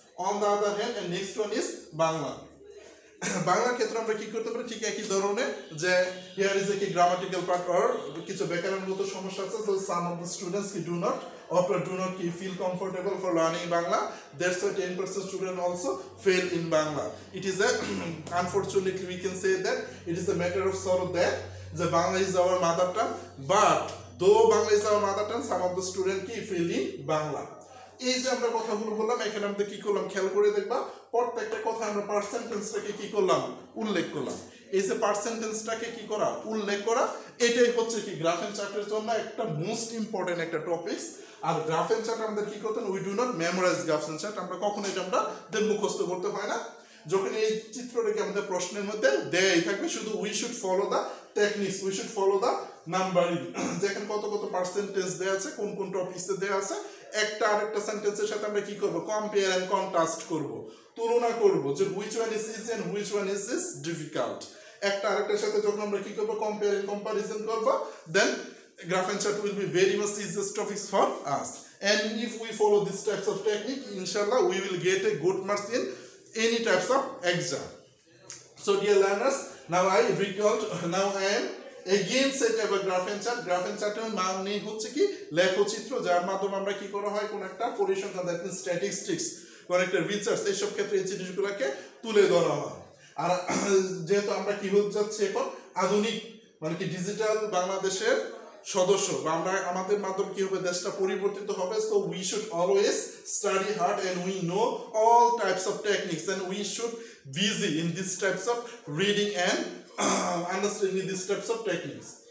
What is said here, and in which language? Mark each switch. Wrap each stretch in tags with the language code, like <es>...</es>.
<en>On the other hand, and next one is Bangla.</en> <bn>বাংলার ক্ষেত্রে আমরা কি করতে পারি, ঠিক একই ধরনের যে</bn> <en>here is a grammatical part or</en> <bn>কিছু ব্যাকরণগত সমস্যা আছে,</bn> <en>so some of the students do not feel comfortable for learning Bangla, that's why 10% student also fail in Bangla. It is a unfortunately we can say that it is a matter of sorrow that the Bangla is our mother tongue, but though Bangla is our mother tongue, some of the student fail in Bangla.</en> <bn>এই যে আমরা কথাগুলো বললাম, এখানে আমরা কি করলাম খেয়াল করে দেখবা, প্রত্যেকটা কথা আমরা পার্সেন্টেজটাকে কি করলাম, উল্লেখ করলাম। এই যে পার্সেন্টেজটাকে কি করা, উল্লেখ করা, এটাই হচ্ছে কি গ্রাফ এন্ড চার্টের জন্য একটা মোস্ট ইম্পর্টেন্ট একটা topics. আর graph and chart আমাদের কি করতে হয়,</bn> <en>we do not memorise graph and chart,</en> <bn>আমরা কখনো এটা আমরা মুখস্থ করতে হয় না। যখন এই চিত্রটাকে আমাদের প্রশ্নের মধ্যে দেয়াই থাকবে, শুধু</bn> <en>we should follow the techniques, we should follow the numbering,</en> <bn>যেখানে কত কত পার্সেন্টেজ দেওয়া আছে, কোন কোন টপিকসে দেওয়া আছে, একটা আরেকটা সেন্টেন্সের সাথে আমরা কি করব, কম্পেয়ার এন্ড কন্ট্রাস্ট করব, তুলনা করব যে</bn> <en>Which one is easy and which one is difficult.</en> <bn>একটা আরেকটার সাথে যখন আমরা কি করব,</bn> <en>Compare and comparison করব, then graph and chart will be very much easiest topics for us, and if we follow this types of technique, inshallah we will get a good marks in any types of exam. So dear learners, now I am again set up a graph and chart.</en> <bn>Graph and chart এর মানে হচ্ছে কি লেখচিত্র, যার মাধ্যমে আমরা কি করা হয়, কোন একটা পরিসংখ্যান, দ্যাট মিন্স স্ট্যাটিস্টিক্স, কোন একটা রিসার্চ, এইসব ক্ষেত্রে এই জিনিসগুলোকে তুলে ধরা হয়। আর যেহেতু আমরা কি হতে যাচ্ছি এখন আধুনিক মানে কি ডিজিটাল বাংলাদেশের সদস্য, বা আমরা আমাদের মাধ্যমে কি হবে, দেশটা পরিবর্তিত হবে,</bn> <en>So we should always study hard and we know all types of techniques and we should busy in this types of reading and understanding this types of techniques.</en>